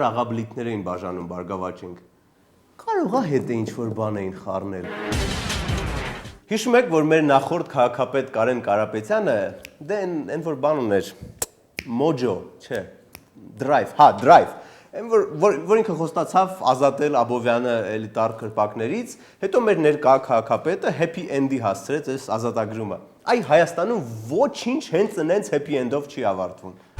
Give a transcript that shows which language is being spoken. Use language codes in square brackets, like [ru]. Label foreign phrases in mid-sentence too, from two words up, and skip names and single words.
[hy] աղաբլիկներ էին բաժանում Բարգավաճինք։ Կարող է հետը ինչ-որ բան էին խառնել։ Հիշում եք, որ մեր նախորդ քաղաքապետ Կարեն Կարապետյանը դե այն որ բան ուներ Mojo, չէ, Drive, հա, Drive, որ ինքը խոստացավ ազատել Աբովյանը էլիտար կրպակներից, հետո մեր ներկա քաղաքապետը [en] happy end- [hy] ի հասցրեց այս ազատագրումը։ Այ Հայաստանում ոչինչ հենց այնց [en] happy end- [hy] ով չի ավարտվում։